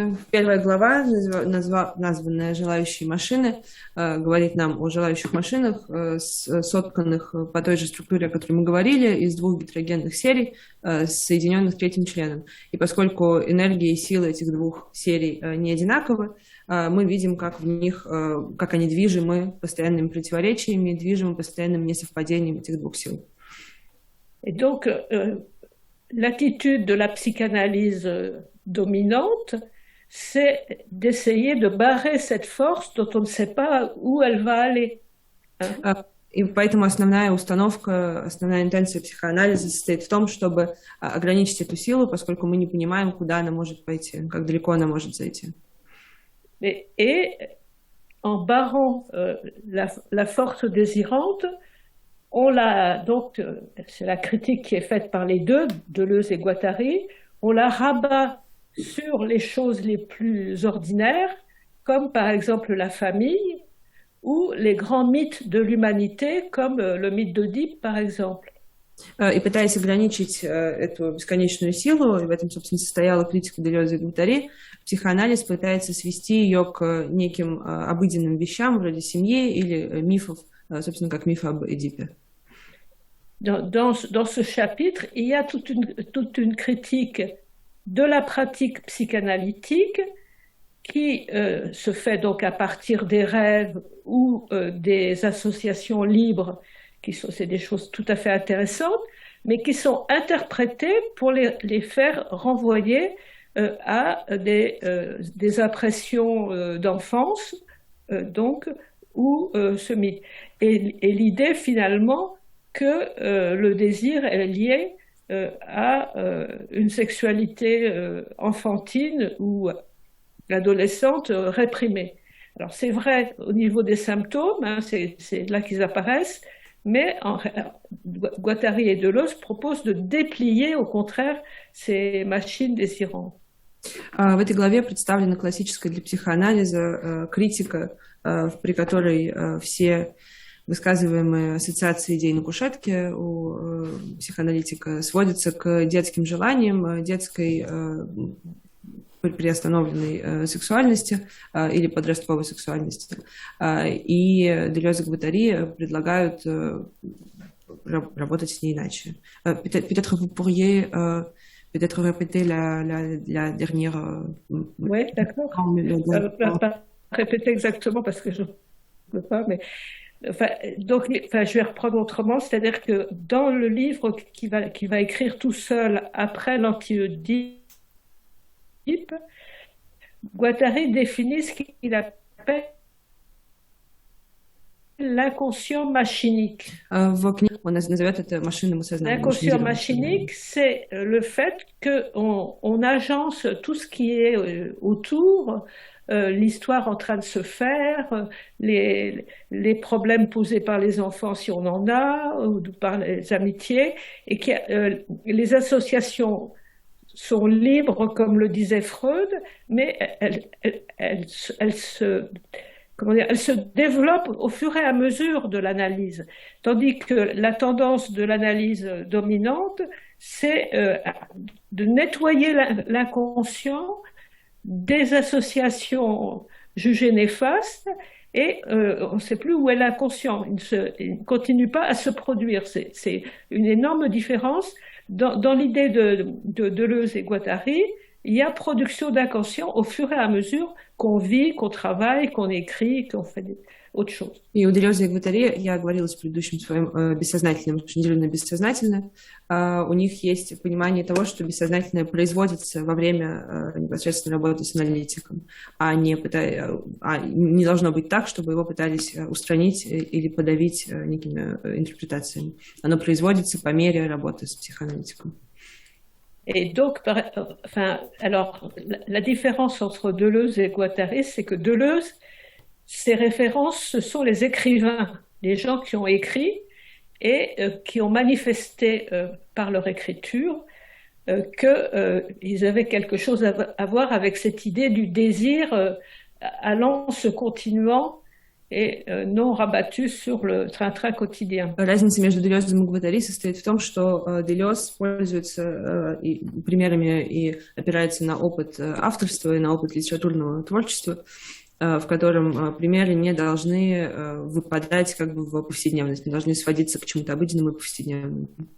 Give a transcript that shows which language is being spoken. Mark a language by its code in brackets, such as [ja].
[ru] Первая глава, названная «Желающие машины», говорит нам о желающих машинах, сотканных по той же структуре, о которой мы говорили, из двух гетерогенных серий, соединенных третьим членом. И поскольку энергия и сила этих двух серий не одинаковы, мы видим, как в них, как они движимы постоянными противоречиями, движимы постоянным несовпадением этих двух сил. [fr] Et donc, l'attitude de la psychanalyse dominante, c'est d'essayer de barrer cette force dont on ne sait pas où elle va aller. [ru] И поэтому основная установка, основная интенция психоанализа состоит в том, чтобы ограничить эту силу, поскольку мы не понимаем, куда она может пойти, как далеко она может зайти. [fr] Et en barrant la force désirante, donc, c'est la critique qui est faite par les deux, Deleuze et Guattari, on la rabat sur les choses les plus ordinaires, comme par exemple la famille, ou les grands mythes de l'humanité, comme le mythe d'Oedipe, par exemple. [ru] И пытаясь ограничить эту бесконечную силу, и в этом, собственно, состояла критика Делеза и Гваттари, психоанализ пытается свести ее к неким обыденным вещам, вроде семьи или мифов, собственно, как миф об Эдипе. [fr] Dans ce chapitre, il y a toute une critique de la pratique psychanalytique qui se fait donc à partir des rêves ou des associations libres, c'est des choses tout à fait intéressantes, mais qui sont interprétées pour les faire renvoyer à des impressions d'enfance, donc, ou ce mythe. Et l'idée finalement que le désir est lié à une sexualité enfantine ou adolescente réprimée. Alors c'est vrai au niveau des symptômes, hein, c'est là qu'ils apparaissent, mais Guattari et Deleuze proposent de déplier au contraire ces machines désirantes. [ru] В этой главе представлена классическая для психоанализа критика, при которой все высказываемые ассоциации идей на кушетке у психоаналитика сводятся к детским желаниям, детской приостановленной сексуальности или подростковой сексуальности. И Делез и Гваттари предлагают работать с ней иначе. [fr] Peut-être vous pourriez peut-être répéter la dernière... Oui, d'accord. Pas répéter exactement parce que je ne peux pas, mais Enfin, donc, enfin, je vais reprendre autrement, c'est-à-dire que dans le livre qu'il va écrire tout seul après l'anti-Oedipe, Guattari définit ce qu'il appelle l'inconscient machinique. [ru] В книге он назовет это машинным сознанием. [fr] L'inconscient [ru] машинизированным [fr] machinique, [ru] сознанием. [fr] c'est le fait qu'on agence tout ce qui est autour, l'histoire en train de se faire, les problèmes posés par les enfants si on en a, ou par les amitiés, et que les associations sont libres, comme le disait Freud, mais elles se comment dire, elle se développe au fur et à mesure de l'analyse. Tandis que la tendance de l'analyse dominante, c'est de nettoyer l'inconscient des associations jugées néfastes et on ne sait plus où est l'inconscient. Il ne continue pas à se produire. C'est une énorme différence. Dans l'idée de Deleuze et Guattari, il y a production d'inconscient au fur et à mesure qu'on vit, qu'on travaille, qu'on écrit, qu'on fait autre chose. [ru] И у Делеза и Гваттари, я говорила в предыдущем своем бессознательном, машинизированное бессознательное, у них есть понимание того, что бессознательное производится во время непосредственно работы с аналитиком, не должно быть так, чтобы его пытались устранить или подавить некими интерпретациями. Оно производится по мере работы с психоаналитиком. [fr] Et donc, enfin, alors, la différence entre Deleuze et Guattari, c'est que Deleuze, ses références, ce sont les écrivains, les gens qui ont écrit et qui ont manifesté par leur écriture qu'ils avaient quelque chose à voir avec cette idée du désir allant, se continuant et non rabattu sur le train-train quotidien. [ru] Разница между Делезом и Гваттари состоит в том, что Делез пользуется примерами и опирается на опыт авторства и на опыт литературного творчества, в котором примеры не должны выпадать как бы в повседневность, не должны сводиться к чему-то обыденному и повседневному.